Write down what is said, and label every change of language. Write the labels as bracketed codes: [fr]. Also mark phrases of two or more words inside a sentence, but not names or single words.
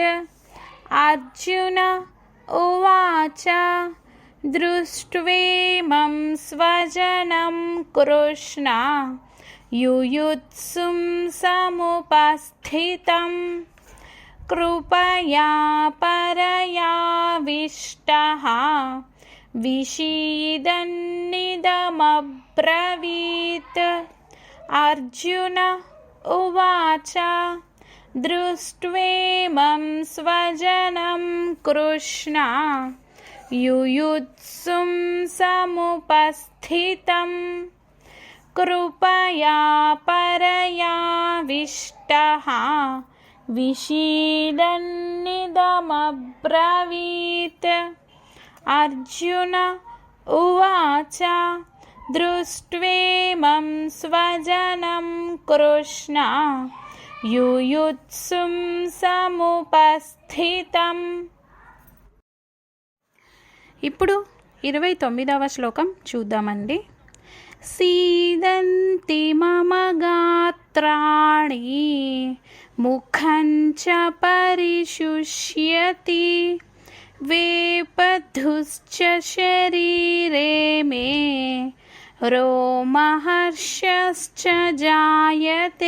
[sa] అర్జున ఉవాచ దృష్ట్వేమం స్వజనం కృష్ణ యుయుత్సుం సముపస్థితం కృపయా పరయావిష్టః విషీదన్నిదమబ్రవీత్. అర్జున ఉవాచ దృష్ట్వేమం స్వజనం కృష్ణ యుయుత్సుం సముపస్థితం कृपया परयाविष्टः विषीदन्निदमब्रवीत्। अर्जुन उवाच दृष्ट्वेमं स्वजनं कृष्ण युयुत्सुं समुपस्थितम्। [te] ఇప్పుడు 29వ శ్లోకం చూద్దామండి. [sa] సీదంతి మమ గాత్రాణి ముఖం చ పరిశుష్యతి వేపధుశ్చ శరీరే మే రోమహర్షశ్చ జాయతే.